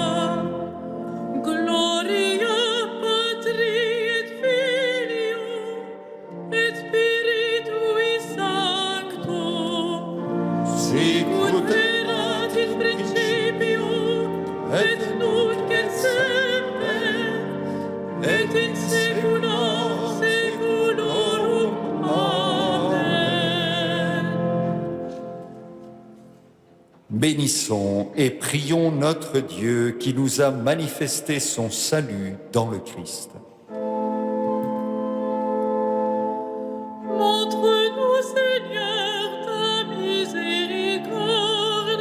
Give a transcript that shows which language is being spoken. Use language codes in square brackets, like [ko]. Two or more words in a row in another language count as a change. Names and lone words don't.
[la] Gloria Patri et Filio et Spiritui Sancto, sicut erat in principio et nunc et semper, et in saecula saeculorum. Amen. [fr] Bénissons et prions notre Dieu qui nous a manifesté son salut dans le Christ. Montre-nous, Seigneur, ta miséricorde.